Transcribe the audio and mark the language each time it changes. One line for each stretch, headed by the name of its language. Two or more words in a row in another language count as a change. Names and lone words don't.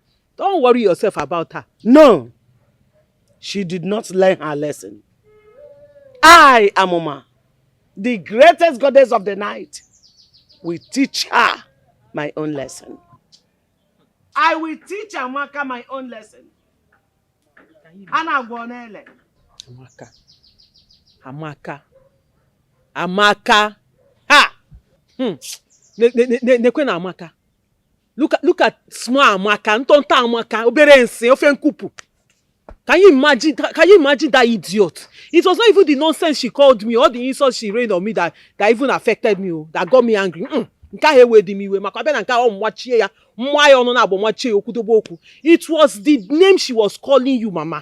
English: Don't worry yourself about her. No. She did not learn her lesson. I, Amoma, the greatest goddess of the night, will teach her my own lesson. I will teach Amaka my own lesson. Amaka. Ha!
Igbo: Nekwe na Amaka.
English: Look at small
Igbo: Amaka, ntonta Amaka, obere nse, ofe nkupu.
English: Can you imagine that idiot? It was not even the nonsense she called me, or the insults she rained on me that even affected me, that got me angry. It was the name she was calling you, Mama.